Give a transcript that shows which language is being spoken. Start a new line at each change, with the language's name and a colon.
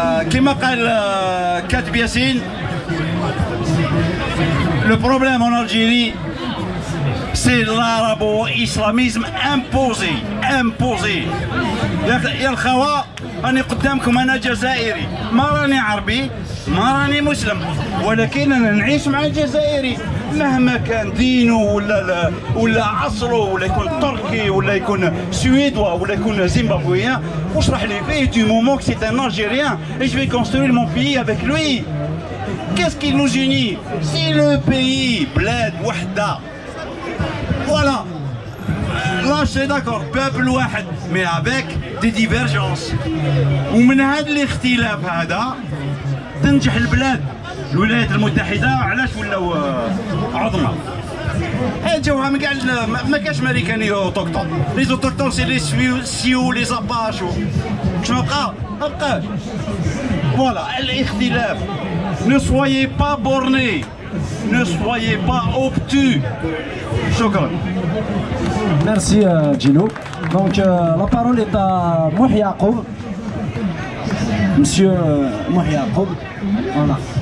Arabic: كما قال
French: كاتب ياسين, le problème en Algérie, c'est l'arabo-islamisme imposé. Imposé.
Arabic: يا الخوا راني قدامكم انا جزائري, ما راني عربي, ما راني مسلم, ولكن انا نعيش مع الجزائري مهما كان دينه ولا عصره ولا يكون تركي ولا يكون سويدوا ولا يكون زيمبابويان. واشرح لي فيه
French: du moment que c'est un Algérien et je vais construire mon pays avec lui. Qu'est-ce qui nous unit? C'est le pays, bled, wahda. Voilà. Là, je suis d'accord, peuple واحد, mais avec des divergences.
Arabic: ومن هذا الاختلاف هذا تنجح البلاد. الولايات المتحدة علاش ولاو عظمى؟ جاوها من كاع ما كاش ماريكاني اوتوكتون. لي اوتوكتون سي لي سيو لي زاباش شنو بقى؟ ما بقاش. فوالا الاختلاف.
French: Ne soyez pas bornés, ne soyez pas obtus.
Arabic: شكرا.
French: Merci Gino. Donc la parole est à Mouhi Yacoub. Monsieur Mouhi Yacoub. Voilà.